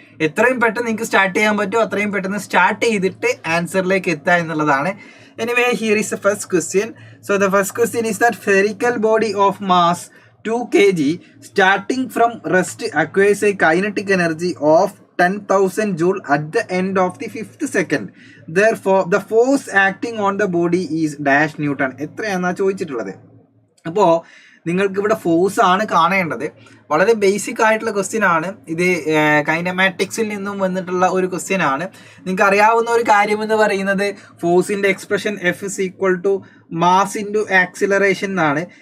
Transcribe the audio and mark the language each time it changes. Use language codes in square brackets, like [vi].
[ml] എത്രയും പെട്ടെന്ന് നിങ്ങൾക്ക് സ്റ്റാർട്ട് ചെയ്യാൻ പറ്റുമോ അത്രയും പെട്ടെന്ന് സ്റ്റാർട്ട് ചെയ്തിട്ട് ആൻസറിലേക്ക് എത്തുക എന്നുള്ളതാണ്. [en] Anyway here is the first question. So the first question is that spherical body of mass 2 kg starting from rest acquires a kinetic energy of 10,000 joule at the end of the 5th second. Therefore the force acting on the body is dash Newton. [ml] എത്രയാണെന്നാണ് ചോദിച്ചിട്ടുള്ളത്. അപ്പോൾ നിങ്ങൾക്ക് ഇവിടെ force ആണ് കാണേണ്ടത്. വളരെ basic ആയിട്ടുള്ള question ആണ് ഇത്. കൈനമാറ്റിക്സിൽ നിന്നും വന്നിട്ടുള്ള ഒരു ക്വസ്റ്റ്യൻ ആണ്. നിങ്ങൾക്ക് അറിയാവുന്ന ഒരു കാര്യം എന്ന് പറയുന്നത് ഫോഴ്സിന്റെ expression F is equal to mass into acceleration എന്നാണ്.